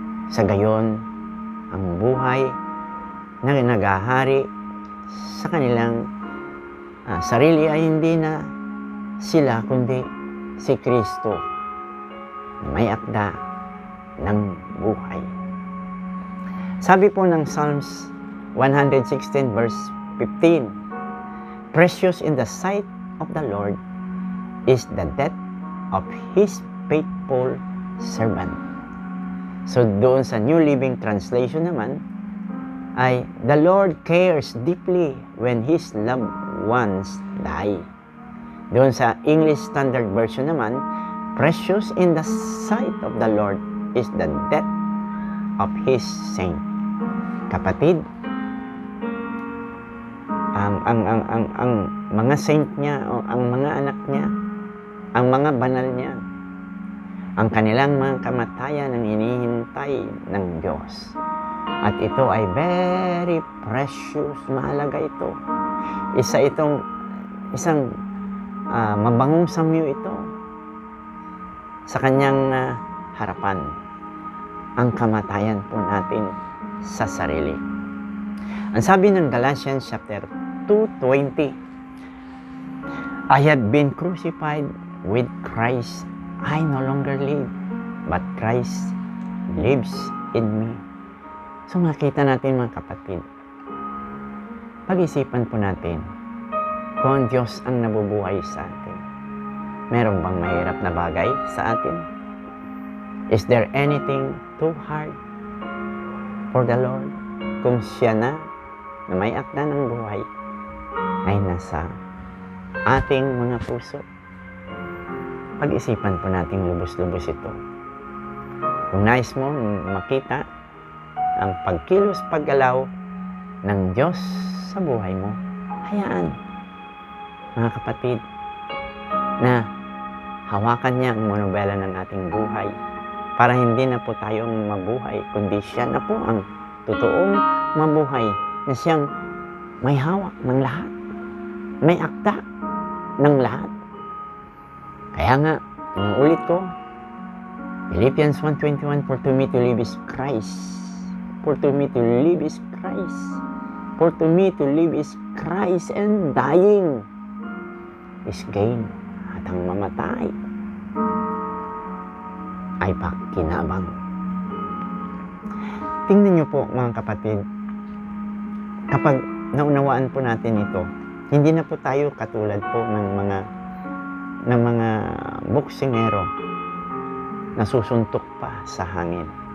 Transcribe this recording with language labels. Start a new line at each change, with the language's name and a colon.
Filipino: Sa gayon, ang buhay na nagahari sa kanilang sarili ay hindi na sila, kundi si Kristo na may akda ng buhay. Sabi po ng
English: Psalms 116 verse 15, precious in the sight of the Lord is the death of His faithful servant.
Filipino: So doon sa
English: New Living Translation
Filipino: naman, ay
English: the Lord cares deeply when His loved ones die.
Filipino: Doon sa
English: English Standard Version
Filipino: naman,
English: precious in the sight of the Lord is the death of His saint.
Filipino: Kapatid, ang mga saint niya o ang mga anak niya, ang mga banal niya, ang kanilang mga kamatayan ang hinihintay ng Diyos. At ito ay
English: very precious,
Filipino: mahalaga ito. Isang mabangong samyo ito sa kanyang harapan. Ang kamatayan po natin sa sarili. Ang sabi ng
English: Galatians chapter 2:20, I have been crucified with Christ. I no longer live, but Christ lives in me.
Filipino: So makita natin mga kapatid, pag-isipan po natin kung ang Diyos ang nabubuhay sa atin. Meron bang mahirap na bagay sa atin?
English: Is there anything too hard for the Lord?
Filipino: Kung siya na may akda ng buhay ay nasa ating mga puso. Pag-isipan po natin lubos-lubos ito. Kung nais mo makita ang pagkilos, paggalaw ng Diyos sa buhay mo, hayaan, mga kapatid, na hawakan niya ang monobela ng ating buhay para hindi na po tayong mabuhay, kundi siya na po ang totoong mabuhay, na siyang may hawak ng lahat, may akda ng lahat. Kaya nga, inuulit ko,
English: Philippians 1:21, for to me to live is Christ. For to me to live is Christ. For to me to live is Christ, and dying is gain.
Filipino: At ang mamatay ay pakinabang. Tingnan niyo po mga kapatid, kapag naunawaan po natin ito, hindi na po tayo katulad po ng mga boksingero na susuntok pa sa hangin.